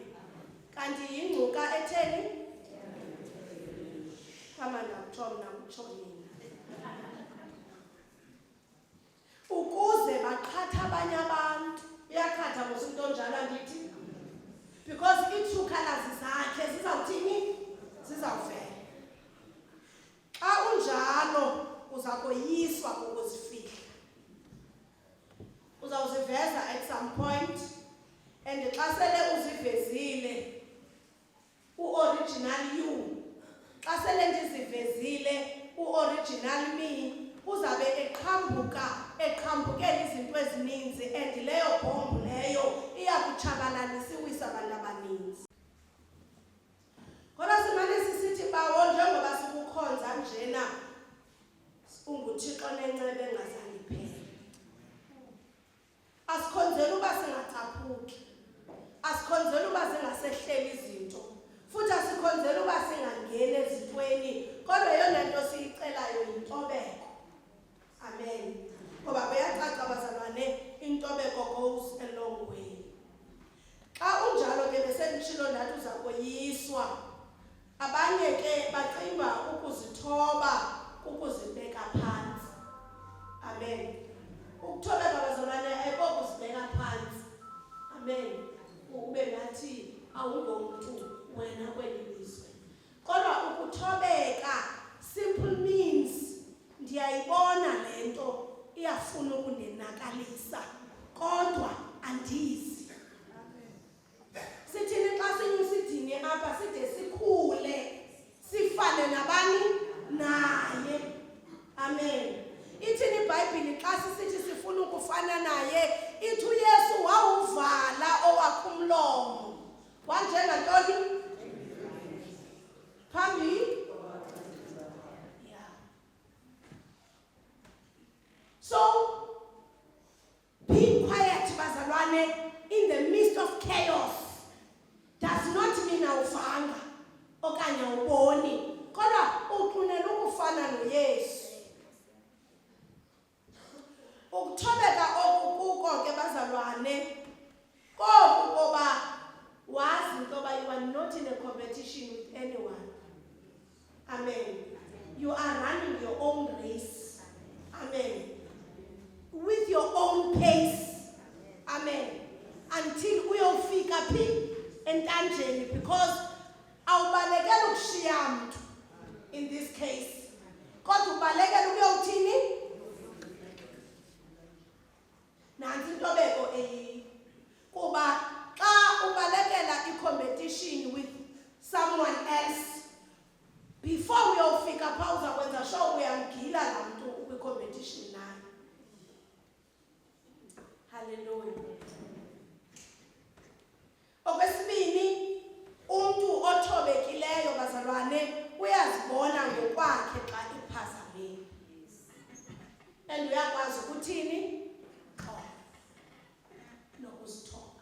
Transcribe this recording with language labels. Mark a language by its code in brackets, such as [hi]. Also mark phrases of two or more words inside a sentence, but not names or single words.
[xh] Kanti yingcuka etheni kama nakuthom nakutshonini ukuze baqhatha abanye abantu. Iyakhatha mos into onjalo andithi, because ii- [en] true colours [xh] zakhe zizawuthini zizawuvela. Xa unjalo uza koyiswa kukuzifihla, uzawuziveza [en] at some point, [xh] and xa sele uzivezile u- [en] original you, [xh] xa sele ndizivezile u- [en] original me, [xh] uzabe eqhambukela izinto ezininzi, and leyo bhombu leyo iyakutshabalalisa iwisa abantu abaninzi. Kodwa simane sisithi bawo njengoba sikukhonza njena unguThixo nenceba engazange iphele. Asikhonzeli uba singacaphuki, asikhonzeli uba zingasehleli izinto, futhi asikhonzeli uba singangeni ezintweni, kodwa yona nto siyicelayo yintobeko. Amen. Ngoba kuyacaca bazalwane, intobeko [en] goes a long way. [xh] Xa unjalo ke besenditshilo ndathi uza koyiswa. Abanye ke bacinga ukuzithoba ukuzibeka phansi. Amen. Ukuthobeka bazalwane ayikokuzibeka phansi. Amen. Ube ngathi awungomuntu wena kweli lizwe. Kodwa ukuthobeka [en] simple means [xh] ndiyayibona lento iyafuna ukundenakalisa kodwa andizi. Sithini xa sinyusidini apha side sikhule sifane nabani naye. Amen. Ithini iBhayibhile xa sisithi sifuna ukufana naye, ithi uYesu wawuvala owakhe umlomo wanjengantoni phambi. [en] So, being quiet, bazalwane, in the midst of chaos does not mean [xh] awufanga okanye awuboni, kodwa uqunela ukufana noYesu. Ukuthobeka okukuko ke bazalwane koku koba wazi into yoba [en] you are not in a competition with anyone. [xh] Amen. [en] You are running your own race. Amen. With your own pace. [xh] Amen. Until uyofika phi entanjeni, because awubalekela ukushiya mntu [en] in this case, [xh] kodwa ubalekela ukuyowuthini nansi intobeko eyi, kuba xa ubalekela i- [en] competition with someone else, [xh] before uyofika pha uzakwenza sure uyamgila laa mntu ukwi-competition naye. Hallelujah. Okwesibini, umntu othobekileyo bazalwane uyazibona ngokwakhe xa iphazamile, and uyakwazi ukuthini nokuzithoba.